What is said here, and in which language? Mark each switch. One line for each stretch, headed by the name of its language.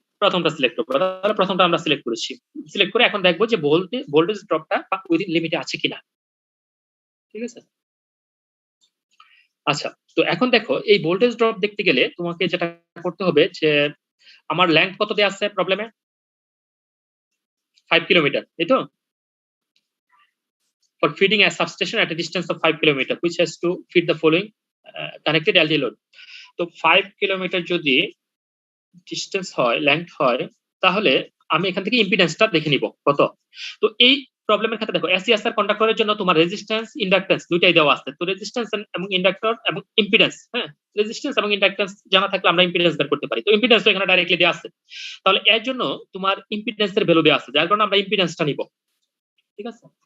Bangla: প্রথমটা সিলেক্ট করবো, তাহলে প্রথমটা আমরা সিলেক্ট করেছি। সিলেক্ট করে এখন দেখবো যে ভোল্টেজ ড্রপটা উইদিন লিমিটে আছে কিনা, ঠিক আছে। আচ্ছা, তো এখন দেখো এই ভোল্টেজ ড্রপ দেখতে গেলে তোমাকে যেটা করতে হবে যে আমার লেন্থ কত দেয়া আছে প্রবলেমে, 5 কিলোমিটার, এই তো।
English: For feeding a substation at a distance of 5 kilometer, which has to feed the following connected LD load.
Bangla: তো 5 কিলোমিটার যদি ডিস্টেন্স হয়, লেন্থ হয়, তাহলে আমি এখান থেকে ইম্পিডেন্সটা দেখে নিব কত। তো এই প্রবলেমের ক্ষেত্রে দেখো এসিএসআর কন্ডাক্টরের জন্য তোমার রেজিস্ট্যান্স ইন্ডাক্ট্যান্স দুইটাই দেওয়া আছে। তো রেজিস্ট্যান্স এবং ইন্ডাক্টর এবং ইম্পিডেন্স, হ্যাঁ, রেজিস্ট্যান্স এবং ইন্ডাক্ট্যান্স জানা থাকলে আমরা ইম্পিডেন্স বের করতে পারি। তো ইম্পিডেন্স তো এখানে ডাইরেক্টলি দেওয়া আছে, তাহলে এর জন্য তোমার ইম্পিডেন্সের ভ্যালু দেওয়া আছে, যার কারণে আমরা ইম্পিডেন্সটা নিব, ঠিক আছে।